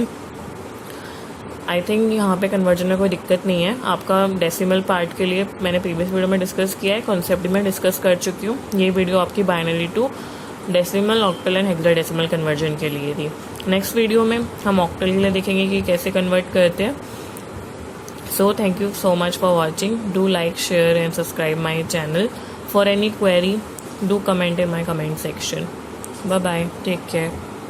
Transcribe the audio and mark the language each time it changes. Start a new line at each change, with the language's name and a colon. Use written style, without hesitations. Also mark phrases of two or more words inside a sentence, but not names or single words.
English: I think
Hindi: यहाँ पे कन्वर्जन में कोई दिक्कत नहीं है। आपका
English: decimal part
Hindi: के लिए मैंने
English: previous video
Hindi: में डिस्कस किया है, कॉन्सेप्ट में डिस्कस कर चुकी हूँ। ये वीडियो आपकी
English: binary to decimal, octal and hexadecimal conversion
Hindi: के लिए थी।
English: next video
Hindi: में हम ऑक्टल के लिए देखेंगे कि कैसे कन्वर्ट करते हैं।
English: So thank you so much for watching. Do like, Share and subscribe my channel. For any query, do comment in my comment section. Bye bye, take care.